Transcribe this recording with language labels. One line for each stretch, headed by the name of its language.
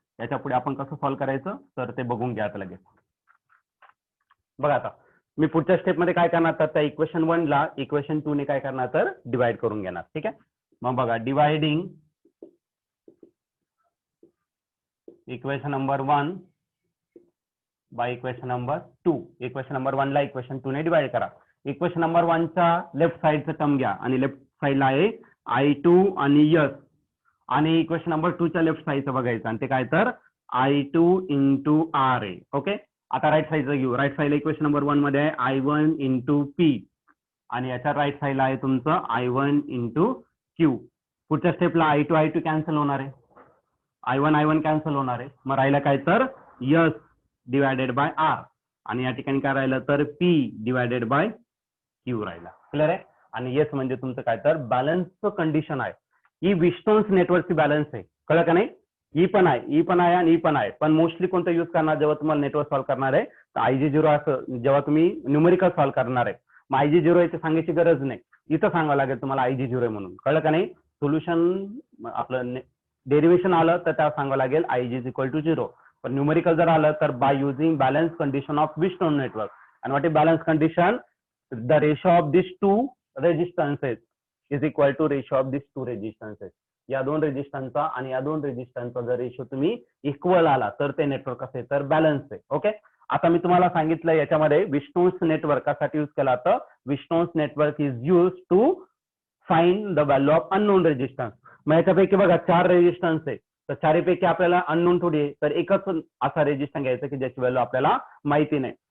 Marathi: याच्या पुढे आपण कसं सॉल्व्ह करायचं तर ते बघून घ्या आता लगेच. बघा आता मी पुढच्या स्टेप मध्ये काय करणार तर त्या इक्वेशन 1 ला इक्वेशन 2 ने काय करणार तर डिवाइड करून घेणार. ठीक आहे, मग बघा
English: Dividing equation number 1 by equation number 2.
Marathi: Equation number 1 ला इक्वेशन 2 ने डिवाइड करा. इक्वेशन नंबर 1 चा लेफ्ट साइडचा टर्म घ्या आणि लेफ्ट साइडला आहे I2 आणि S आणि इक्वेशन नंबर 2 च्या लेफ्ट साइडचं बघायचं आणि ते काय तर I2 इंटू R आहे. ओके, आता राईट साइडचं घेऊ. राईट साइडला इक्वेशन नंबर 1 मध्ये आहे I1 इंटू P आणि याच्या राईट साइडला आहे तुमचं I1 इंटू Q. पुढच्या स्टेपला I2 कॅन्सल होणार आहे, I1 कॅन्सल होणार आहे. मग राहिलं काय तर S डिवायडेड बाय R आणि या ठिकाणी काय राहिलं तर P डिवायडेड बाय Q राहिला. क्लिअर आहे. आणि येस म्हणजे तुमचं काय तर बॅलन्स कंडिशन आहे. ही विस्टोन्स नेटवर्कची बॅलन्स आहे. कळलं का नाही. ई पण आहे आणि ई पण आहे. पण मोस्टली कोणतं यूज करणार जेव्हा तुम्हाला नेटवर्क सॉल्व्ह करणार आहे तर IG0 असं जेव्हा तुम्ही न्यूमेरिकल सॉल्व्ह करणार आहे. मग IG0 याची सांगायची गरज नाही, इथं सांगावं लागेल तुम्हाला IG0 आहे म्हणून. कळलं का नाही. सोल्युशन आपलं डेरिव्हेशन आलं तर त्या सांगावं लागेल
English: IG is equal to 0.
Marathi: पण न्यूमेरिकल जर आलं तर
English: By using balance condition of Wheatstone network. आणि what is balance condition, the ratio of these two resistances is equal to ratio of these two resistances.
Marathi: या दोन रेजिस्टन्सचा आणि या दोन रेजिस्टन्सचा जर रेशो तुम्ही इक्वल आला तर ते नेटवर्क असेल तर बॅलन्स आहे. ओके, आता मी तुम्हाला सांगितलं याच्यामध्ये
English: Wheatstone's network कशासाठी use केला तर Wheatstone's network is use to find the value of unknown resistance.
Marathi: मग याच्यापैकी बघा 4 रेजिस्टन्स आहे तर चारीपैकी आपल्याला अननोन थोडी आहे तर एकच असा रेजिस्टन्स घ्यायचा की ज्याची व्हॅल्यू आपल्याला माहिती नाही.